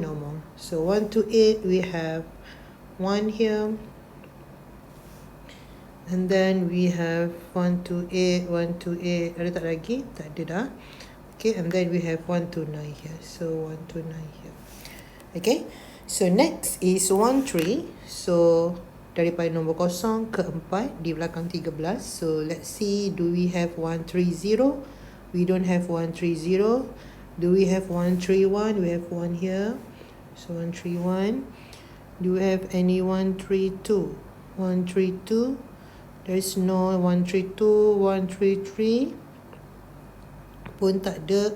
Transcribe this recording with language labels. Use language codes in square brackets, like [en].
[en] No more. So 1 to 8 we have 1 here. And then we have 1 to 8, 1 to 8. [ms] Ada tak lagi? Tak ada dah. [en] Okay, and then we have 1 to 9 here. So 1 to 9 here. Okay, so next is 1, 3. [ms] So daripada nombor 0 ke 4 di belakang 13. [en] So let's see, do we have 1, 3, 0? We don't have 1, 3, 0. Do we have 131? We have one here. So 131. Do we have any 132? 132. There's no 132, 133. [ms] Pun tak ada.